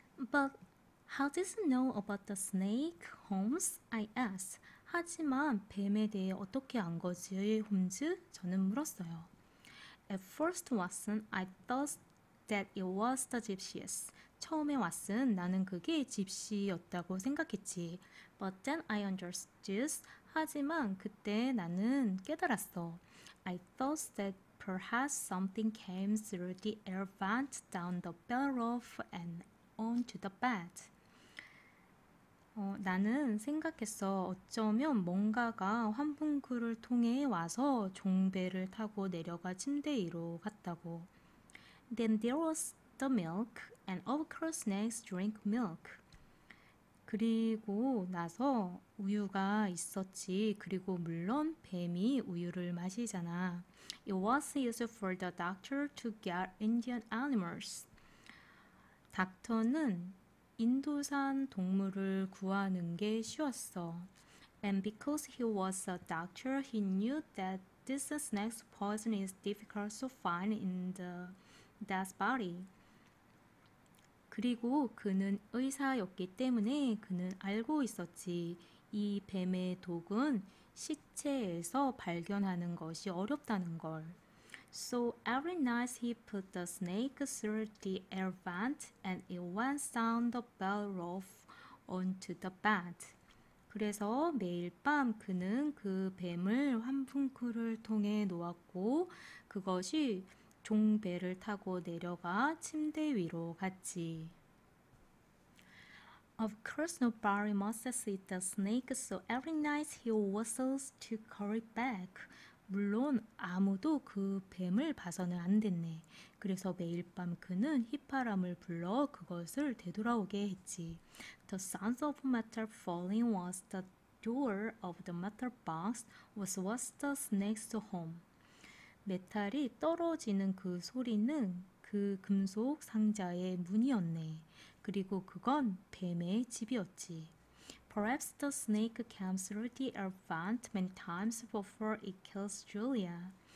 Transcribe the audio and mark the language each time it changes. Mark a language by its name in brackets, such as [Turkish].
[English] But how did you know about the snake, Holmes? I asked. [Korean] 하지만 뱀에 대해 어떻게 안 거지, 홈즈? 저는 물었어요. [English] At first, Watson, I thought that it was the gypsies. [Korean] 처음에 왓슨, 나는 그게 집시였다고 생각했지. [English] But then I understood. [Korean] 하지만 그때 나는 깨달았어. [English] I thought that perhaps something came through the air vent down the bell roof and onto the bed. [Korean] 나는 생각했어. 어쩌면 뭔가가 환풍구를 통해 와서 종배를 타고 내려가 침대 위로 갔다고. [English] Then there was the milk, and of course snakes drink milk. [Korean] 그리고 나서 우유가 있었지. 그리고 물론 뱀이 우유를 마시잖아. [English] It was easy for the doctor to get Indian animals. [Korean] 닥터는 인도산 동물을 구하는 게 쉬웠어. [English] And because he was a doctor, he knew that this snake's poison is difficult to find in the dead body. [Korean] 그리고 그는 의사였기 때문에 그는 알고 있었지. 이 뱀의 독은 시체에서 발견하는 것이 어렵다는 걸. [English] So every night he put the snake through the air vent and it went down the bell rope onto the bed. [Korean] 그래서 매일 밤 그는 그 뱀을 환풍구를 통해 놓았고 그것이 종배를 타고 내려가 침대 위로 갔지. [English] Of course nobody must see the snake, so every night he whistles to call it back. [Korean] 물론 아무도 그 뱀을 봐서는 안 됐네. 그래서 매일 밤 그는 휘파람을 불러 그것을 되돌아오게 했지. [English] The sound of metal falling was the door of the metal box was the snake's home. [Korean] 메탈이 떨어지는 그 소리는 그 금속 상자의 문이었네. 그리고 그건 뱀의 집이었지. [English] Perhaps the snake came through the air vent many times before it kills Julia.